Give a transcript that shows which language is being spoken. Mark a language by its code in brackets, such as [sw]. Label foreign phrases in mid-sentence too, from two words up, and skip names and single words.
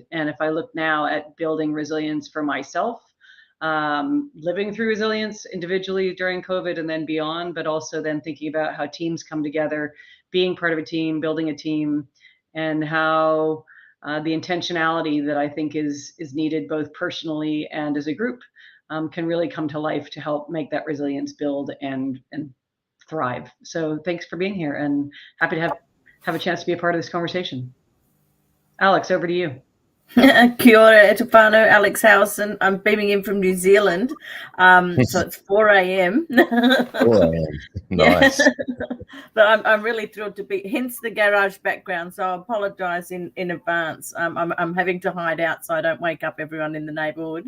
[en] And if I look now at building resilience for myself, living through resilience individually during COVID and then beyond, but also then thinking about how teams come together, being part of a team, building a team, and how the intentionality that I think is needed both personally and as a group can really come to life to help make that resilience build and thrive. So thanks for being here, and happy to have a chance to be a part of this conversation. Alex, over to you. [mi] Kia ora e te whānau, Alex Howson. [en] I'm beaming in from New Zealand. So it's 4 a.m. 4 a.m. Nice. But I'm really thrilled to be, hence the garage background. So I apologise in advance. I'm having to hide out so I don't wake up everyone in the neighbourhood.